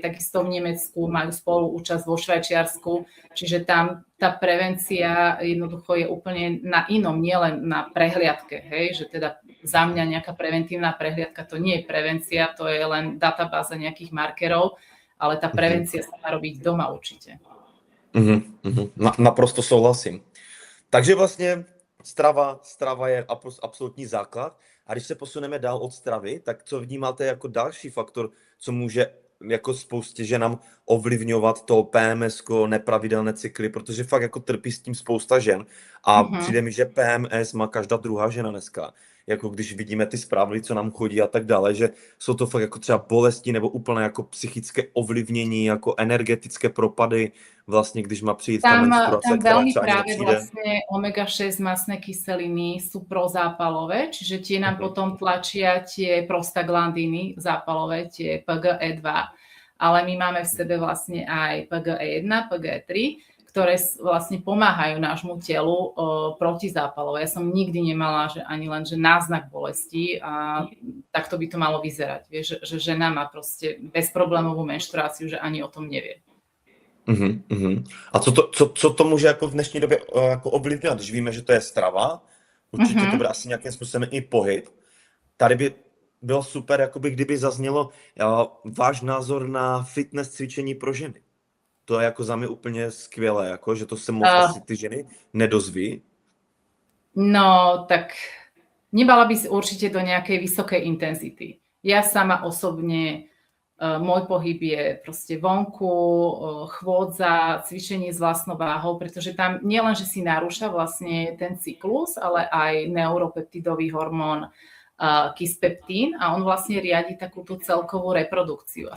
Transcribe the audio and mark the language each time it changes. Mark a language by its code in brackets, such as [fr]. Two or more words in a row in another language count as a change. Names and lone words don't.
[sk] Takisto v Nemecku majú spoluúčasť vo Švajčiarsku, čiže tam tá prevencia jednoducho je úplne na inom, nielen na prehliadke, hej, že teda za mňa nejaká preventívna prehliadka to nie je prevencia, to je len databáza nejakých markerov, ale tá prevencia sa má robiť doma určite. [cs] Naprosto souhlasím. Takže vlastně strava je absolutní základ. A když se posuneme dál od stravy, tak co vnímáte jako další faktor, co může jako spoustě ženám ovlivňovat to PMS-ko, nepravidelné cykly, protože fakt jako trpí s tím spousta žen. A přijde mi, že PMS má každá druhá žena dneska. Jako když vidíme ty zprávy, co nám chodí a tak dále, že jsou to fakt jako třeba bolesti nebo úplně jako psychické ovlivnění, jako energetické propady, vlastně když má přijít ta menstruace, [sk] tam veľmi práve vlastne omega-6 mastné kyseliny sú prozápalové, čiže tie nám potom tlačia tie prostaglandiny zápalové, tie PGE2, ale my máme v sebe vlastne aj PGE1, PGE3, ktoré vlastne pomáhajú nášmu telu protizápalové. Ja som nikdy nemala že ani len že náznak bolesti a takto by to malo vyzerať. Vieš, že žena má proste bezproblémovú menštruáciu, že ani o tom nevie. [cs] A co to může jako v dnešní době jako ovlivňovat, když víme, že to je strava, určitě to bude asi nějakým způsobem i pohyb. Tady by bylo super, jakoby kdyby zaznělo váš názor na fitness cvičení pro ženy. To je jako za mě úplně skvělé, jako, že to se moc asi ty ženy nedozví. No, [sk] tak nebala by si určite do nejakej vysokej intenzity. Ja sama osobne môj pohyb je proste vonku, chôdza, cvičenie s vlastnou váhou, pretože tam nielen, že si narúša vlastne ten cyklus, ale aj neuropeptidový hormón kispeptín a on vlastne riadi takúto celkovú reprodukciu.